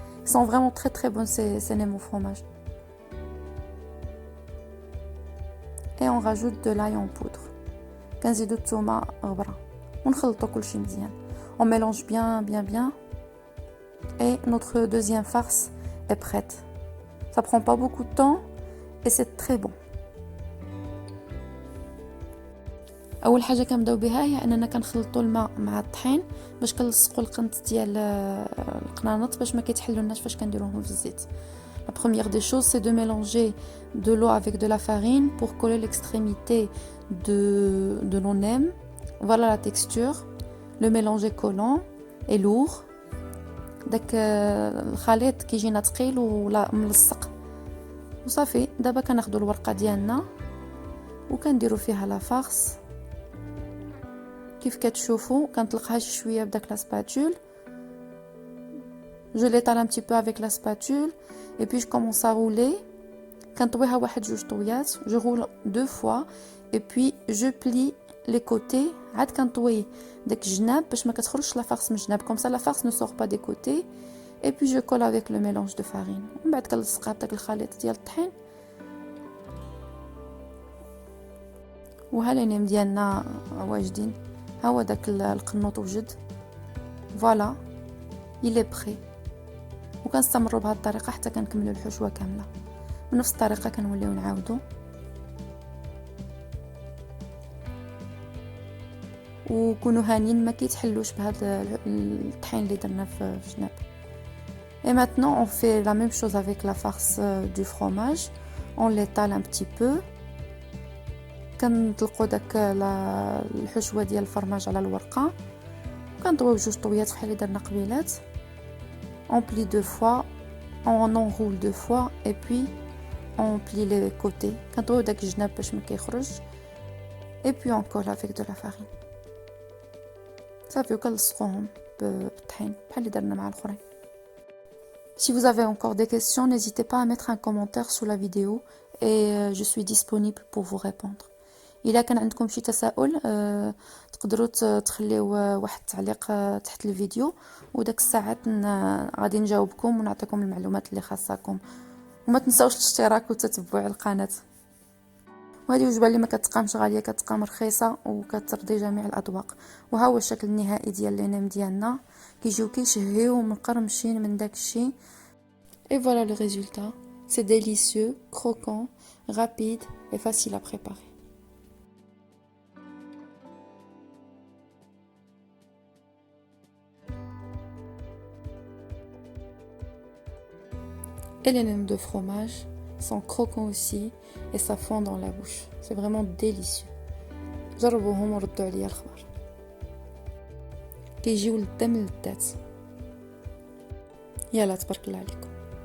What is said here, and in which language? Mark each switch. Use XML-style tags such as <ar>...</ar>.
<fr>Ils sont vraiment très bons ces nems au fromage. Et on rajoute de l'ail en poudre.</fr> <ar>كنزيدو الثومه غبره ونخلطوا كلشي مزيان.</ar> <fr>On mélange bien. Et notre deuxième farce est prête. Ça prend pas beaucoup de temps et c'est très bon.</fr> <ar>اول حاجه كنبداو بها هي اننا كنخلطوا الماء مع الطحين باش كنلصقوا القنت ديال القنانط باش ما كيتحلوناش فاش كنديروهم في الزيت.</ar> <fr>La première des choses, c'est de mélanger de l'eau avec de la farine pour coller l'extrémité de nos nems. Voilà la texture. Le mélange est collant et lourd.</fr> <ar>داك الخليط كيجينا ثقيل ولا ملصق وصافي. دابا كناخذوا الورقه ديالنا وكنديروا فيها لا فارس كيف كتشوفوا. كنطلقها شويه بداك لا سباتول.</ar> <fr>Je l'étale un petit peu avec la spatule et puis je commence à rouler.</fr> <ar>كنطويها واحد جوج طويات.</ar> <fr>Je roule 2 fois et puis je plie les côtés.</fr> <ar>عاد كنطوي داك الجناب باش ما كتخرجش لا فارس من الجناب.</ar> <fr>comme ça la farce ne sort pas des côtés. et puis je colle avec le mélange de farine.</fr> <ar>ومن بعد كنلصقها بداك الخليط ديال الطحين. وها لي نيم ديالنا واجدين. ها هو داك القنوط وجد.</ar> <fr>فوالا il est prêt.</fr> <ar>وكنستمروا بهذه الطريقه حتى كنكملوا الحشوه كامله. بنفس الطريقه كنوليو نعاودوا وكونوا هانين ما كيتحلوش بهذا الطحين اللي درنا في جناب.</ar> <fr>Et maintenant on fait la même chose avec la farce du fromage. On l'étale un petit peu.</fr> <ar>كنطلقوا داك الحشوه ديال الفرماج على الورقه، كنضربوا بجوج طويات بحال اللي درنا قبيلات.</ar> <fr>On plie deux fois, on enroule deux fois et puis on plie les côtés.</fr> <ar>كنضربوا داك الجناب باش ما كيخرج.</ar> <fr>Et puis on colle avec de la farine.</fr> <ar>صافي وكنلصقوهم بالطحين بحال اللي درنا مع الاخرين.</ar> <fr>Si vous avez encore des questions, n'hésitez pas à mettre un commentaire sous la vidéo et je suis disponible pour vous répondre.</fr> <ar>إلا كان عندكم شي تساؤل تقدروا تخليو واحد التعليق تحت الفيديو، وداك الساعات غادي نجاوبكم ونعطيكم المعلومات اللي خاصكم. وما تنساوش الاشتراك وتتبع القناة. وهذه وجبه اللي ما كتقامش غاليه، كتقام رخيصه وكترضي جميع الاذواق. وها هو الشكل النهائي ديال لينيم ديالنا، كيجيو كيشهيو مقرمشين من داكشي.</ar> <fr>Et voilà le résultat. C'est délicieux, croquant, rapide et facile à préparer. Et les nems de fromage sont croquants aussi et ça fond dans la bouche. C'est vraiment délicieux.</fr> <ar>جربوهم وردوا عليا الخبر. كيجيو للدم للذات. يلا تبارك الله عليكم.</ar>